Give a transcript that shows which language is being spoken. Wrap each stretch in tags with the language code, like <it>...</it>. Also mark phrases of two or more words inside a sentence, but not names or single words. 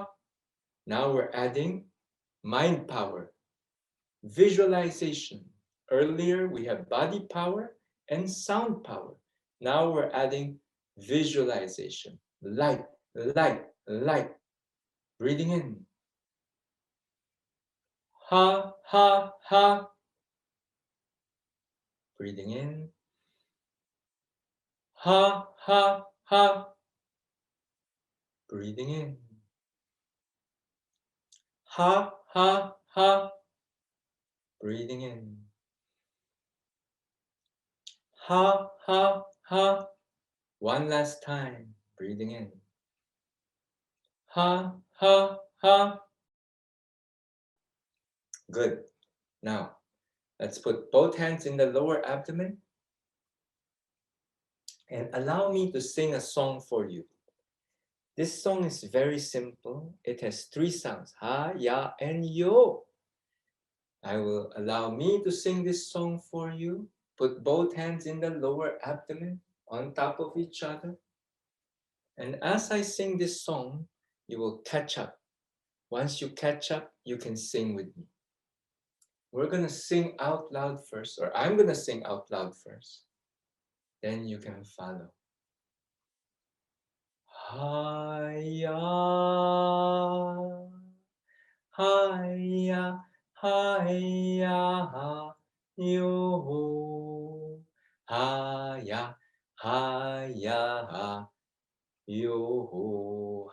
<en>Now we're adding mind power. Visualization. Earlier we have body power and sound power. Now we're adding visualization. Light, light, light. Breathing in. Ha, ha, ha. Breathing in. Ha, ha, ha. Breathing in. Ha, ha, ha. Breathing in. Ha, ha, ha. One last time. Breathing in. Ha, ha, ha. Good. Now, let's put both hands in the lower abdomen and allow me to sing a song for you. This song is very simple. It has 3 sounds, ha, ya, and yo. I will allow me to sing this song for you. Put both hands in the lower abdomen on top of each other. And as I sing this song, you will catch up. Once you catch up, you can sing with me. We're going to sing out loud first, or I'm going to sing out loud first. Then you can follow. Ha-ya, ha-ya, ha-ya, yo. Ha-ya, ha-ya, yo.</en>